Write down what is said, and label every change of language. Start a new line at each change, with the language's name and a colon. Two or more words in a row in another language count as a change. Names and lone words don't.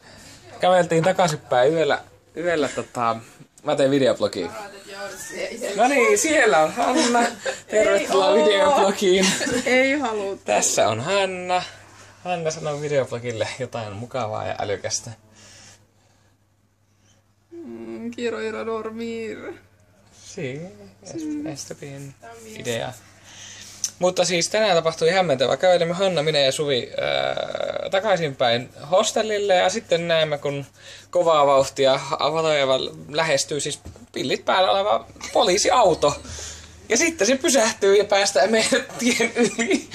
Finnish: Käveltiin takaisinpäin yöllä mä tein videoblogia. No niin, siellä on Hanna. Tervetuloa videoblogiin. Ei haluta. Tässä on Hanna. Hanna sanoo videoblogille jotain mukavaa ja älykästä.
Spanish: Quiero ir a dormir. Sí, es bien idea.
Finnish: Mutta siis tänään tapahtui hämmentävä. Kävelimme Hanna, minä ja Suvi takaisinpäin hostellille ja sitten näemme, kun kovaa vauhtia Avalojeva lähestyy siis pillit päällä oleva poliisiauto. Ja sitten se pysähtyy ja päästään meidät tien yli.